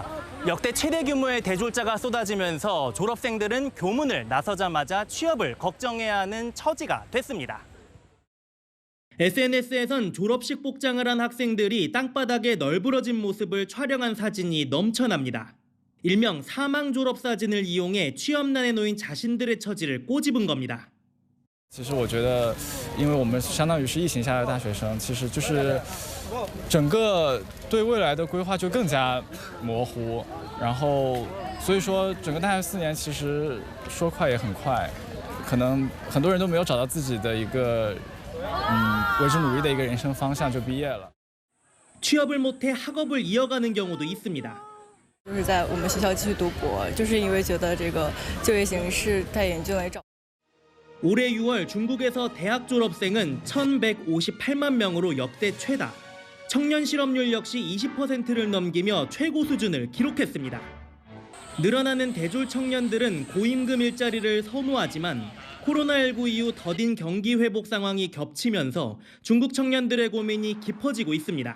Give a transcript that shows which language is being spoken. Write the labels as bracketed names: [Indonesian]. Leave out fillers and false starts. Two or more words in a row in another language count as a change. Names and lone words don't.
[Korean] 역대 최대 규모의 대졸자가 쏟아지면서 졸업생들은 교문을 나서자마자 취업을 걱정해야 하는 처지가 됐습니다. SNS에선 졸업식 복장을 한 학생들이 땅바닥에 널브러진 모습을 촬영한 사진이 넘쳐납니다. 일명 사망 졸업 사진을 이용해 취업난에 놓인 자신들의 처지를 꼬집은 겁니다. [Chinese] 其实我觉得因为我们相当于是疫情下的大学生，其实就是整个对未来的规划就更加模糊，然后所以说整个大学4年其实说快也很快，可能很多人都没有找到自己的一个为之努力的一个人生方向就毕业了。 [Korean] 취업을 못해 학업을 이어가는 경우도 있습니다. [Chinese] 就是在我们学校继续读博，就是因为觉得这个就业形势太严峻了。 [Korean] 올해 6월 중국에서 대학 졸업생은 1,158만 명으로 역대 최다. 청년 실업률 역시 20%를 넘기며 최고 수준을 기록했습니다. 늘어나는 대졸 청년들은 고임금 일자리를 선호하지만 코로나19 이후 더딘 경기 회복 상황이 겹치면서 중국 청년들의 고민이 깊어지고 있습니다.